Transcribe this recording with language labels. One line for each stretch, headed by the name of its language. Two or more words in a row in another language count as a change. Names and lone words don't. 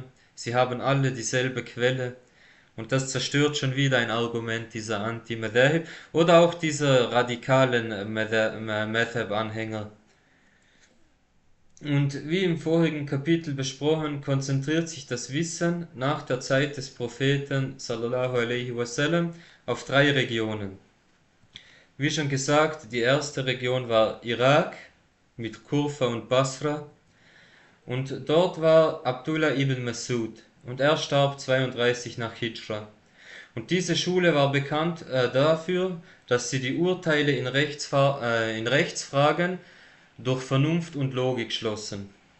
German: Sie haben alle dieselbe Quelle. Und das zerstört schon wieder ein Argument dieser Anti-Madahib oder auch dieser radikalen Madhab-Anhänger. Und wie im vorigen Kapitel besprochen, konzentriert sich das Wissen nach der Zeit des Propheten
Arabic: صلى الله عليه وسلم
German: auf drei Regionen. Wie schon gesagt, die erste Region war Irak mit Kufa und Basra und dort war Abdullah ibn Mas'ud und er starb 32 nach Hijra. Und diese Schule war bekannt dafür, dass sie die Urteile in Rechtsfragen durch Vernunft und Logik schlossen.